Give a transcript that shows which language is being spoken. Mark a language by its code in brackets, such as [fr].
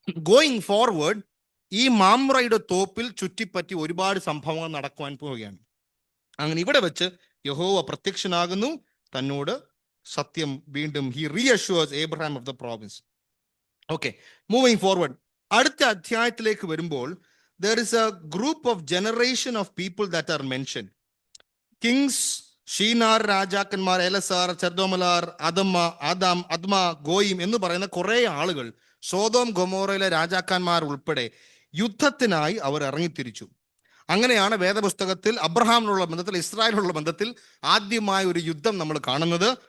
[en] going forward, [ml] ഈ മാമ്രയുടെ തോപ്പിൽ ചുറ്റിപ്പറ്റി ഒരുപാട് സംഭവങ്ങൾ നടക്കുവാൻ പോവുകയാണ്. അങ്ങനെ ഇവിടെ വെച്ച് യഹോവ പ്രത്യക്ഷനാകുന്നു, തന്നോട് സത്യം വീണ്ടും [en] He reassures Abraham of the province. Okay, moving forward, [ml] അടുത്ത അധ്യായത്തിലേക്ക് വരുമ്പോൾ [en] there is a group of generation of people that are mentioned. [ml] Kings, ഷീനാർ, രാജാക്കന്മാർ, എലസാർ, ചെർദോമലാർ, അദ്മ, ഗോയിം എന്ന് പറയുന്ന കുറെ ആളുകൾ, സോദോം ഗൊമോറയിലെ രാജാക്കന്മാർ ഉൾപ്പെടെ യുദ്ധത്തിനായി അവർ ഇറങ്ങിത്തിരിച്ചു. അങ്ങനെയാണ് വേദപുസ്തകത്തിൽ അബ്രഹാമിനുള്ള ബന്ധത്തിൽ, ഇസ്രായേലിനുള്ള ബന്ധത്തിൽ ആദ്യമായ ഒരു യുദ്ധം നമ്മൾ കാണുന്നത്.